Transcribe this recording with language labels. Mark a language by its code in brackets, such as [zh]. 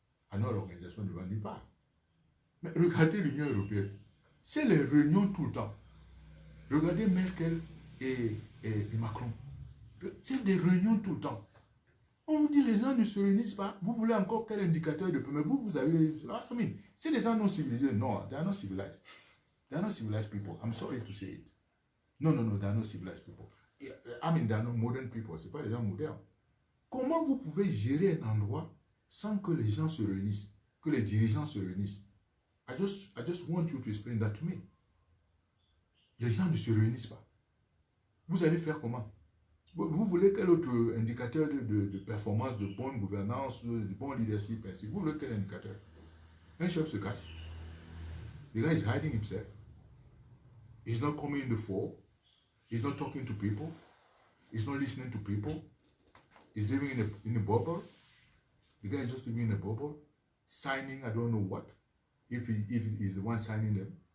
[fr] Ah non, l'organisation ne va nulle part. Mais regardez l'Union européenne. C'est les réunions tout le temps. Regardez Merkel et Macron. C'est des réunions tout le temps. On vous dit les gens ne se réunissent pas. Vous voulez encore quel indicateur de peu? Mais vous avez... c'est les gens non civilisés. Non, [en] they are not civilized. They are not civilized people. I'm sorry to say it. [fr] Non, [en] they are not civilized people. I mean, they are not modern people. [fr] Ce pas les gens modernes. Comment vous pouvez gérer un endroit sans que les gens se réunissent, que les dirigeants se réunissent? [en] I just want you to explain that to me. [fr] Les gens ne se réunissent pas. Vous allez faire comment? Vous voulez quel autre indicateur de performance, de bonne gouvernance, de bon leadership, ainsi? Vous voulez quel indicateur? Un chef se cache. [en] The guy is hiding himself. He's not coming in the fore. He's not talking to people. He's not listening to people. He's living in a bubble. The guy is just living in a bubble, signing I don't know what. If he is the one signing them.